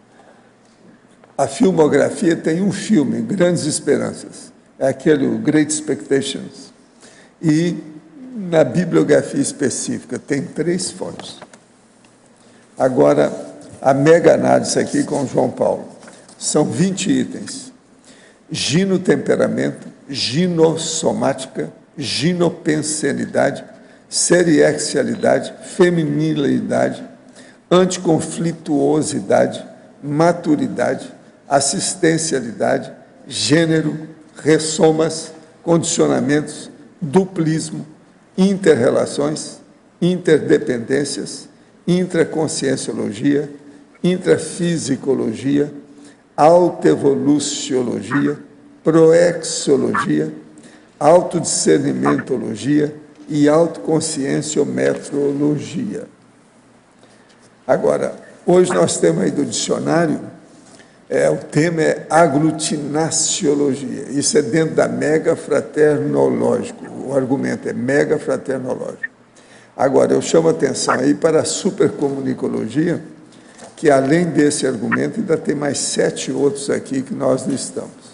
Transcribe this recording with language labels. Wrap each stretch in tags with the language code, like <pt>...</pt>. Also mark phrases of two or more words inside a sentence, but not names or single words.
<pt>A filmografia tem um filme, Grandes Esperanças, é aquele Great Expectations. E na bibliografia específica tem 3 fontes. Agora, a mega análise aqui com João Paulo. São 20 itens. Ginotemperamento, ginossomática, ginopensenidade, seriexialidade, feminilidade, anticonflituosidade, maturidade, assistencialidade, gênero, ressomas, condicionamentos, duplismo, interrelações, interdependências, intraconscienciologia, intrafisicologia, autoevoluciologia, proexologia, autodiscernimentologia e autoconscienciometrologia. Agora, hoje nós temos aí do dicionário, o tema é aglutinaciologia. Isso é dentro da mega fraternológico. O argumento é mega fraternológico. Agora, eu chamo a atenção aí para a supercomunicologia, que além desse argumento ainda tem mais 7 outros aqui que nós listamos.</pt>